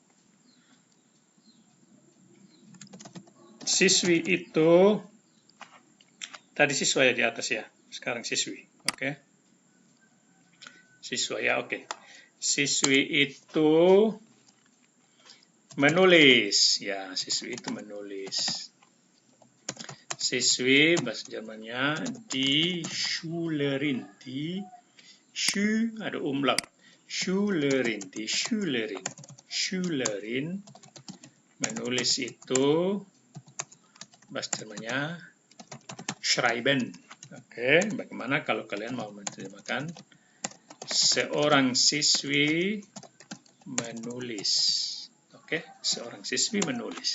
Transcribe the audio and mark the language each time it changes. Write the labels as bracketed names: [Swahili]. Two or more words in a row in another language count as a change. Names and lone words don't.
[Indonesian] Siswi itu, tadi siswa ya di atas ya, sekarang siswi, oke. Siswa ya, oke. Siswi itu menulis, ya, siswi itu menulis. Siswi bahasa Jermannya [German] die Schülerin, [Indonesian] ada umlaut. [German] Schülerin, die Schülerin [Indonesian] menulis itu bahasa Jermannya schreiben. Oke, bagaimana kalau kalian mau menerjemahkan seorang siswi menulis? Oke, seorang siswi menulis.